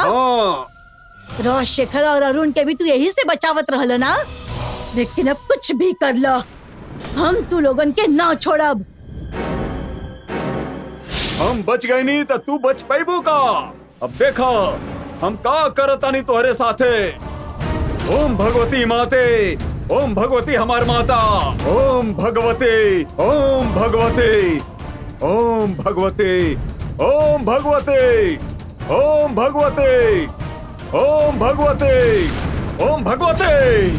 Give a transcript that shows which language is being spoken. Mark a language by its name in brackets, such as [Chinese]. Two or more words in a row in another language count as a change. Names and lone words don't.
[Bhojpuri] राजशेखर और अरुण के भी तू यही से बचावत रहल ना। लेकिन अब कुछ भी कर लो, हम तू लोगन के ना छोड़ब। हम बच गए नहीं तो तू बच पाइबू का? अब देखा हम का करतानी तोहरे साथे। ओम भगवती माते, ओम भगवती हमार माता, ओम भगवती, ओम भगवती, ओम भगवती, ओम भगवती, ओम भगवती, ओम भगवती, ओम भगवती।